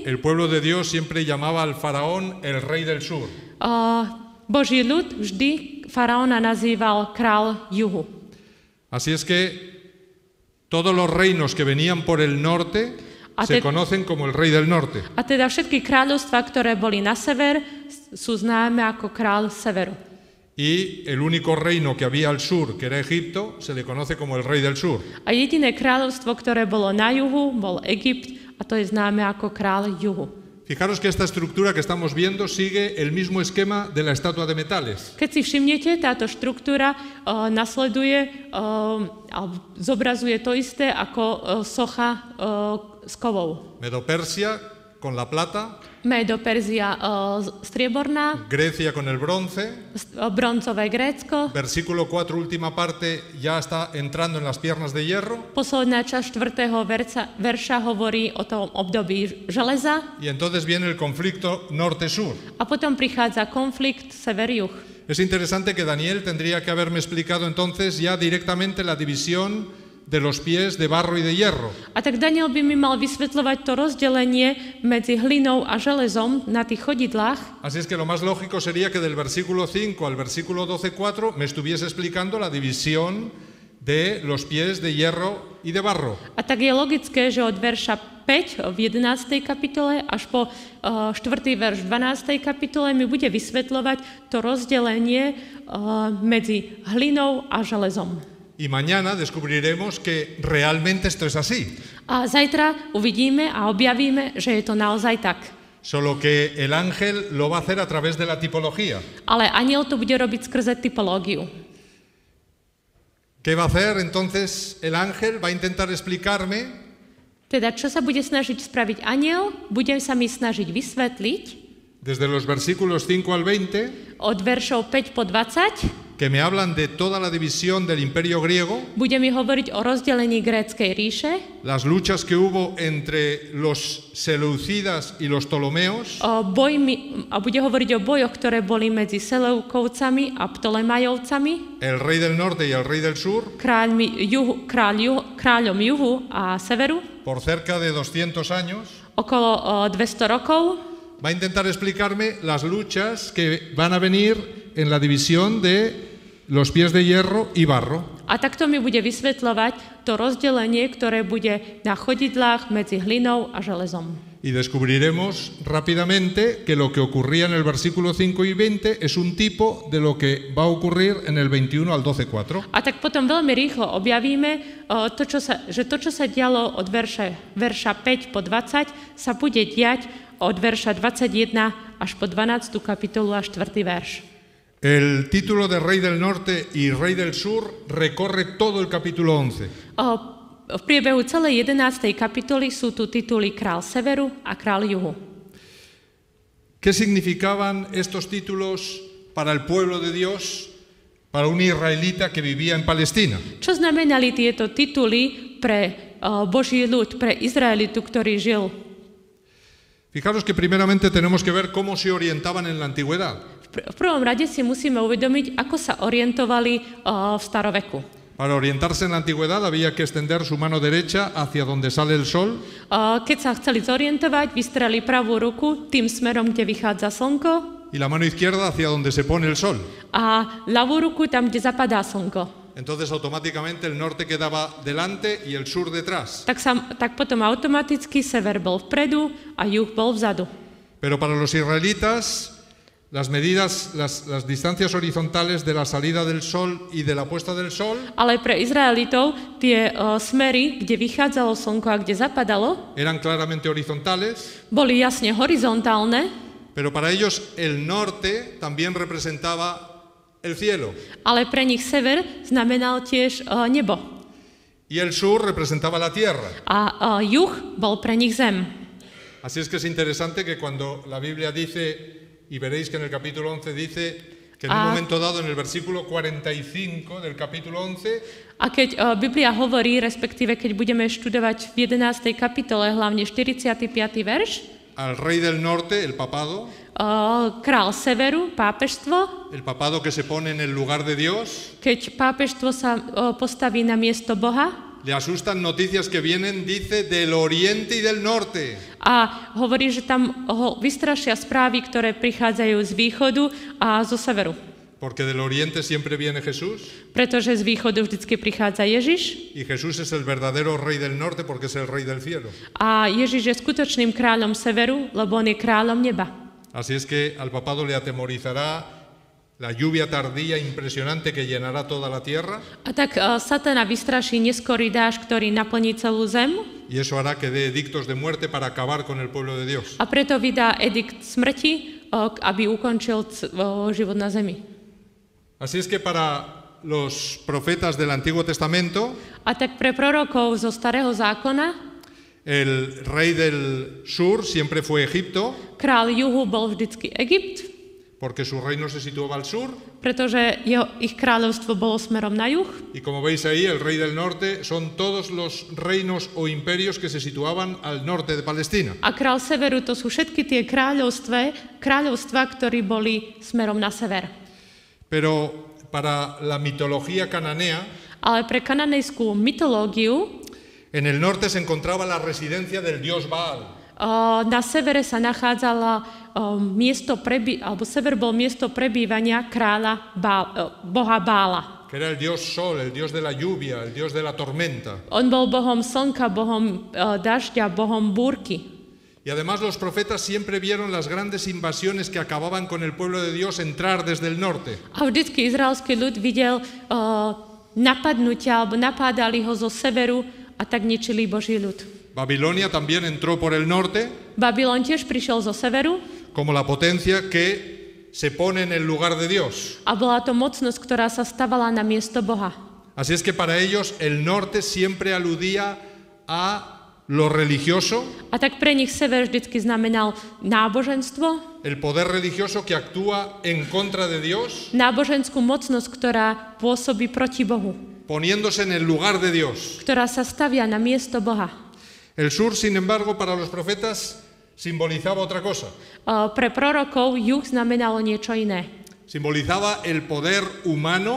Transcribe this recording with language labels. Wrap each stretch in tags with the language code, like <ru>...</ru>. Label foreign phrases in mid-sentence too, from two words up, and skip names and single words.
<es>el pueblo de Dios siempre llamaba al faraón el rey del sur.</es> <sk>Boží ľud vždy faraóna nazýval král juhu.</sk> <es>Así es que todos los reinos que venían por el norte se conocen como el rey del norte.</es> <sk>A teda všetky kráľovstvá, ktoré boli na sever, sú známe ako král severu.</sk> <es>Y el único reino que había al sur, que era Egipto, se le conoce como el rey del sur.</es> <sk>A jediné kráľovstvo, ktoré bolo na juhu, bol Egypt a to je známe ako král juhu.</sk> <es>Fijaros que esta estructura que estamos viendo sigue el mismo esquema de la estatua de metales.</es> <sk>Keď si všimnete, táto štruktúra nasleduje alebo zobrazuje to isté ako socha s kovou.</sk> <es>Medo-Persia con la plata,</es> <sk>Medo-Perzia strieborná,</sk> <es>Grecia con el bronce.</es> <sk>bronzové Grécko,</sk> <es>Versículo 4, última parte, ya está entrando en las piernas de hierro.</es> <sk>posledná časť 4. verša hovorí o tom období železa</sk> <es>Y entonces viene el conflicto norte-sur.</es> <sk>a potom prichádza konflikt sever-juh.</sk> <es>Es interesante que Daniel tendría que haberme explicado entonces ya directamente la división de los pies de barro y de hierro.</es> <sk>A tak Daniel by mi mal vysvetľovať to rozdelenie medzi hlinou a železom na tých chodidlách.</sk> <es>Así es que lo más lógico sería que del versículo 5 al versículo 12:4 me estuviese explicando la división de los pies de hierro y de barro.</es> <sk>A tak je logické, že od verša 5 v 11. kapitole až po 4. verš v 12. kapitole mi bude vysvetľovať to rozdelenie medzi hlinou a železom.</sk> <es>Y mañana descubriremos que realmente esto es así.</es> <sk>A zajtra uvidíme a objavíme, že je to naozaj tak.</sk> <es>Solo que el ángel lo va a hacer a través de la tipología.</es> <sk>Ale anjel to bude robiť skrze typológiu.</sk> <es>¿Qué va a hacer entonces el ángel? Va a intentar explicarme</es> <sk>Teda, čo sa bude snažiť spraviť anjel? Bude sa mi snažiť vysvetliť</sk> <es>desde los versículos 5 al 20</es> <sk>od veršov 5 po 20,</sk> <es>que me hablan de toda la división del imperio griego,</es> <sk>bude mi hovoriť o rozdelení gréckej ríše,</sk> <es>las luchas que hubo entre los seleucidas y los ptolomeos,</es> <sk>a bude hovoriť o bojoch, ktoré boli medzi Seleukovcami a Ptolemajovcami,</sk> <es>el rey del norte y el rey del sur,</es> <sk>kráľom juhu a severu,</sk> <es>por cerca de 200 años.</es> <sk>okolo 200 rokov.</sk> <es>Va a intentar explicarme las luchas que van a venir en la división de los pies de hierro y barro.</es> <sk>A takto mi bude vysvetľovať to rozdelenie, ktoré bude na chodidlách medzi hlinou a železom.</sk> <es>Y descubriremos rápidamente que lo que ocurría en el versículo 5 y 20 es un tipo de lo que va a ocurrir en el 21 al 12:4.</es> <sk>A tak potom veľmi rýchlo objavíme, že to, čo sa dialo od verša 5 po 20, sa bude diať od verša 21 až po 12. kapitolu a 4. verš.</sk> <es>El título de Rey del Norte y Rey del Sur recorre todo el capítulo 11.</es> <sk>V priebehu celej 11. kapitoly sú tu tituly Král severu a Král juhu.</sk> <es>¿Qué significaban estos títulos para el pueblo de Dios, para un israelita que vivía en Palestina?</es> <sk>Čo znamenali tieto tituly pre Boží ľud, pre Izraelitu, ktorý žil?</sk> <es>Fijaros que primeramente tenemos que ver cómo se orientaban en la antigüedad.</es> <sk>V prvom rade si musíme uvedomiť, ako sa orientovali v staroveku.</sk> <es>Para orientarse en la antigüedad había que extender su mano derecha hacia donde sale el sol.</es> <sk>Keď sa chceli zorientovať, vystreli pravú ruku tým smerom, kde vychádza slnko,</sk> <es>Y la mano izquierda hacia donde se pone el sol.</es> <sk>a ľavú ruku tam, kde zapadá slnko.</sk> <es>Entonces automáticamente el norte quedaba delante y el sur detrás.</es> <sk>Tak potom automaticky sever bol vpredu a juh bol vzadu.</sk> <es>Pero para los israelitas, las medidas, las distancias horizontales de la salida del sol y de la puesta del sol</es> <sk>Ale pre Izraelitov tie smery, kde vychádzalo slnko a kde zapadalo,</sk> <es>eran claramente horizontales,</es> <sk>boli jasne horizontálne,</sk> <es>pero para ellos el norte también representaba el cielo</es> <sk>ale pre nich sever znamenal tiež nebo.</sk> <es>y el sur representaba la tierra.</es> <sk>A juh bol pre nich zem.</sk> <es>Así es que es interesante que cuando la Biblia dice, y veréis que en el capítulo 11 dice que en un momento dado, en el versículo 45 del capítulo 11,</es> <sk>A keď Biblia hovorí, respektíve keď budeme študovať v 11. kapitole, hlavne 45. verš,</sk> <es>al rey del norte, el papado</es> <sk>král severu, pápežstvo,</sk> <es>que se pone en el lugar de Dios,</es> <sk>keď pápežstvo sa postaví na miesto Boha,</sk> <es>le asustan noticias que vienen, dice, del oriente y del norte.</es> <sk>a hovorí, že tam ho vystrašia správy, ktoré prichádzajú z východu a zo severu.</sk> <es>Porque del oriente siempre viene Jesús</es> <sk>Pretože z východu vždycky prichádza Ježiš</sk> <es>y Jesús es el verdadero rey del norte porque es el rey del cielo.</es> <sk>a Ježiš je skutočným kráľom severu, lebo on je kráľom neba.</sk> <es>Así es que al papado le atemorizará la lluvia tardía impresionante que llenará toda la tierra</es> <sk>A tak Satana vystraší neskorý dážď, ktorý naplní celú zem,</sk> <es>y eso hará que dé edictos de muerte para acabar con el pueblo de Dios.</es> <sk>a preto vydá edikt smrti, aby ukončil život na zemi.</sk> <es>Así es que para los profetas del Antiguo Testamento,</es> <sk>A tak pre prorokov zo Starého zákona</sk> <es>el rey del sur siempre fue Egipto,</es> <sk>král juhu bol vždycky Egypt,</sk> <es>porque su reino se situaba al sur,</es> <sk>pretože ich kráľovstvo bolo smerom na juh.</sk> <es>y como veis ahí, el rey del norte son todos los reinos o imperios que se situaban al norte de Palestina.</es> <sk>A král severu to sú všetky tie kráľovstva, ktorí boli smerom na sever.</sk> <es>Pero para la mitología cananea,</es> <sk>Ale pre kananejskú mytológiu</sk> <es>en el norte se encontraba la residencia del dios Baal.</es> <sk>na severe sa nachádzala sever bol miesto prebývania kráľa boha Bála.</sk> <es>Que era el dios sol, el dios de la lluvia, el dios de la tormenta.</es> <sk>On bol bohom slnka, bohom dažďa, bohom búrky.</sk> <es>Y además los profetas siempre vieron las grandes invasiones que acababan con el pueblo de Dios entrar desde el norte.</es> <sk>A vždycky izraelský ľud videl napadnutia, alebo napádali ho zo severu a tak ničili Boží ľud.</sk> <es>Babilonia también entró por el norte</es> <sk>Babylon tiež prišiel zo severu</sk> <es>como la potencia que se pone en el lugar de Dios.</es> <sk>a bola to mocnosť, ktorá sa stavala na miesto Boha.</sk> <es>Así es que para ellos el norte siempre aludía a lo religioso,</es> <sk>A tak pre nich sever vždycky znamenal náboženstvo,</sk> <es>el poder religioso que actúa en contra de Dios,</es> <sk>náboženskú mocnosť, ktorá pôsobí proti Bohu,</sk> <es>poniéndose en el lugar de Dios.</es> <sk>ktorá sa stavia na miesto Boha.</sk> <es>El sur, sin embargo, para los profetas simbolizaba otra cosa.</es> <sk>Pre prorokov juh znamenalo niečo iné.</sk> <es>Simbolizaba el poder humano</es>